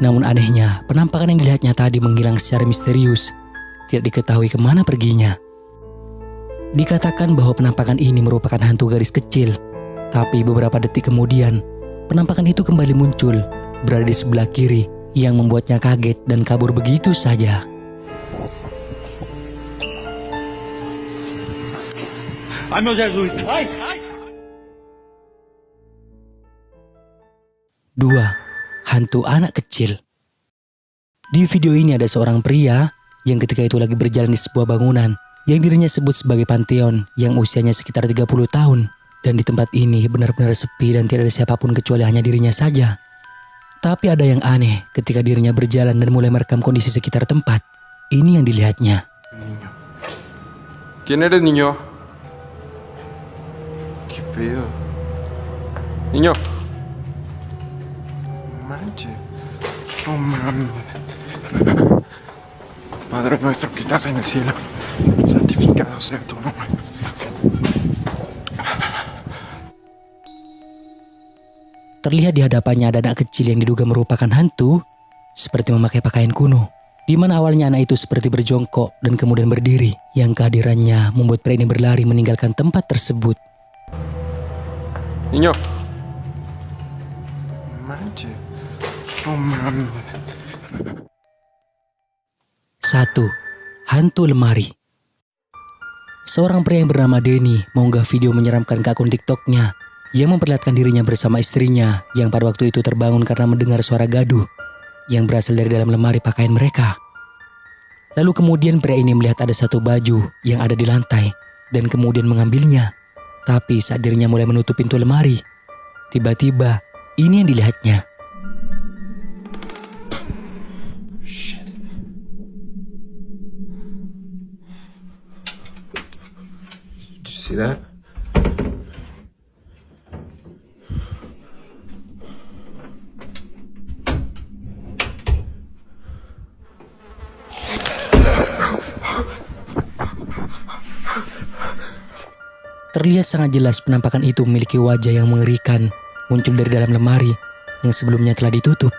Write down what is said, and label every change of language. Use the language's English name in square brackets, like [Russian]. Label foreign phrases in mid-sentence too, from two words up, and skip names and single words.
[Indonesian] Namun anehnya, penampakan yang dilihatnya tadi menghilang secara misterius. Tidak diketahui kemana perginya. Dikatakan bahwa penampakan ini merupakan hantu garis kecil. Tapi beberapa detik kemudian, penampakan itu kembali muncul, berada di sebelah kiri, yang membuatnya kaget dan kabur begitu saja. [Portuguese] Ai meu Jesus! Ai! [Indonesian] 2. Hantu anak kecil. Di video ini ada seorang pria yang ketika itu lagi berjalan di sebuah bangunan yang dirinya sebut sebagai panteon yang usianya sekitar 30 tahun. Dan di tempat ini benar-benar sepi dan tidak ada siapapun kecuali hanya dirinya saja. Tapi ada yang aneh ketika dirinya berjalan dan mulai merekam kondisi sekitar tempat. Ini yang dilihatnya. [Spanish] ¿Quién eres, niño? ¿Qué pedo? Niño. Manche. No mames. Padre nuestro que estás en el cielo, santificado sea tu nombre. [Indonesian] Terlihat di hadapannya ada anak kecil yang diduga merupakan hantu, seperti memakai pakaian kuno. Di mana awalnya anak itu seperti berjongkok dan kemudian berdiri, yang kehadirannya membuat pria ini berlari meninggalkan tempat tersebut. [Spanish] Niño. Manche. No mames. [Indonesian] 1. Hantu lemari. Seorang pria yang bernama Denny mengunggah video menyeramkan ke akun TikToknya yang memperlihatkan dirinya bersama istrinya yang pada waktu itu terbangun karena mendengar suara gaduh yang berasal dari dalam lemari pakaian mereka. Lalu kemudian pria ini melihat ada satu baju yang ada di lantai dan kemudian mengambilnya. Tapi saat dirinya mulai menutup pintu lemari, tiba-tiba ini yang dilihatnya. [English] Did you see that? [Indonesian] Terlihat sangat jelas penampakan itu memiliki wajah yang mengerikan muncul dari dalam lemari yang sebelumnya telah ditutup.